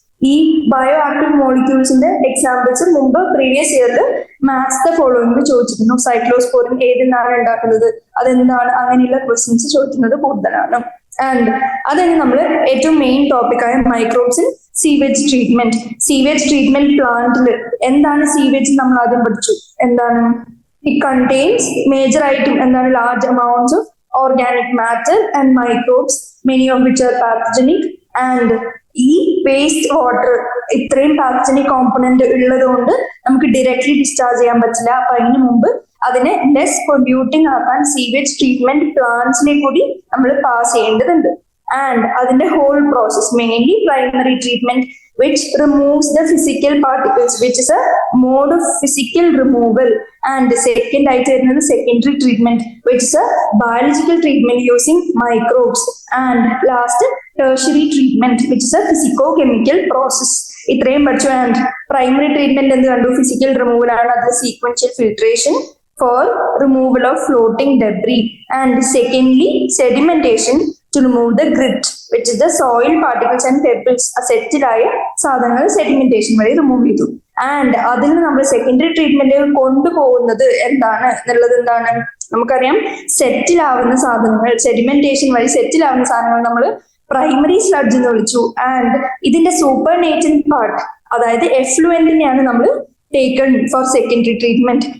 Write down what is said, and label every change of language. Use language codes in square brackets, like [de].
[ml] ഈ bio active മോളിക്യൂൾസിന്റെ examples മുമ്പ് previous ഇയറിൽ മാത്സ് ദ ഫോളോയിങ് ചോദിച്ചിരുന്നു. സൈക്ലോസ്പോറിൻ ഏതിൽ നിന്നാണ് ഉണ്ടാക്കുന്നത്, അതെന്താണ്, അങ്ങനെയുള്ള ക്വസ്റ്റ്യൻസ് ചോദിക്കുന്നത് കൂടുതലാണ്. ആൻഡ് അതാണ് നമ്മൾ ഏറ്റവും main ടോപ്പിക്കായ microbes in sewage treatment. Sewage treatment പ്ലാന്റിൽ എന്താണ് സീവേജ് നമ്മൾ ആദ്യം പഠിച്ചു. [en] എന്താണ്, it contains major item എന്താണ്, large amounts of organic matter and microbes, many of which are pathogenic. [ml] And ഈ വേസ്റ്റ് വാട്ടർ ഇത്രയും പാത്തജനിക് കോമ്പണന്റ് ഉള്ളത് കൊണ്ട് നമുക്ക് ഡയറക്ട്ലി ഡിസ്ചാർജ് ചെയ്യാൻ പറ്റില്ല. അപ്പൊ അതിന് മുമ്പ് അതിനെ ലെസ് പൊല്യൂട്ടിംഗ് ആക്കാൻ സീവേജ് ട്രീറ്റ്മെന്റ് പ്ലാന്റ്സിനെ കൂടി നമ്മൾ പാസ് ചെയ്യേണ്ടതുണ്ട്. ആൻഡ് അതിന്റെ whole process, mainly primary treatment [en] which removes the physical particles, which is a mode of physical removal. And the second item is secondary treatment, which is a biological treatment using microbes. And last, tertiary treatment, which is a physicochemical process. [ml] ഇത്രയും പഠിച്ചു. And primary treatment എന്ത് കണ്ടു, physical removal ആണ്, അത് sequential filtration [en] for removal of floating debris. And secondly, sedimentation to remove the grit, which is the soil particles and pebbles. [ml] സെറ്റിലായ സാധനങ്ങൾ sedimentation വഴി remove ചെയ്തു. And അതിൽ നമ്മൾ സെക്കൻഡറി ട്രീറ്റ്മെന്റ് കൊണ്ടുപോകുന്നത് എന്താണ് എന്നുള്ളത് എന്താണ്, നമുക്കറിയാം. സെറ്റിലാവുന്ന സാധനങ്ങൾ, സെഡിമെന്റേഷൻ വഴി സെറ്റിലാവുന്ന സാധനങ്ങൾ നമ്മൾ പ്രൈമറി സ്ലഡ്ജ് എന്ന് വിളിച്ചു. ആൻഡ് ഇതിന്റെ സൂപ്പർ നേറ്റന്റ് പാർട്ട്, അതായത് എഫ്ലുവന്റിനെയാണ് നമ്മൾ [en] Taken for secondary treatment.